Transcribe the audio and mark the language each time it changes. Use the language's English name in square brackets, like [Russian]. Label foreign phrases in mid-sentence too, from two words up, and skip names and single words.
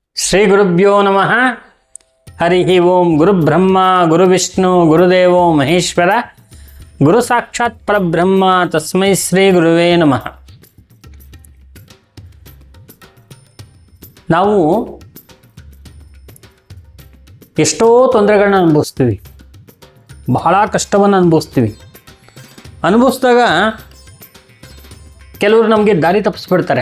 [Sanskrit] ಶ್ರೀ ಗುರುಭ್ಯೋ ನಮಃ. ಹರಿ ಓಂ. ಗುರುಬ್ರಹ್ಮ ಗುರುವಿಷ್ಣು ಗುರುದೇವೋ ಮಹೇಶ್ವರ, ಗುರು ಸಾಕ್ಷಾತ್ ಪರಬ್ರಹ್ಮ, ತಸ್ಮೈ ಶ್ರೀ ಗುರುವೇ ನಮಃ. [Kannada] ನಾವು ಎಷ್ಟೋ ತೊಂದರೆಗಳನ್ನ ಅನುಭವಿಸ್ತೀವಿ, ಬಹಳ ಕಷ್ಟವನ್ನು ಅನುಭವಿಸಿದಾಗ ಕೆಲವರು ನಮಗೆ ದಾರಿ ತಪ್ಪಿಸ್ಬಿಡ್ತಾರೆ.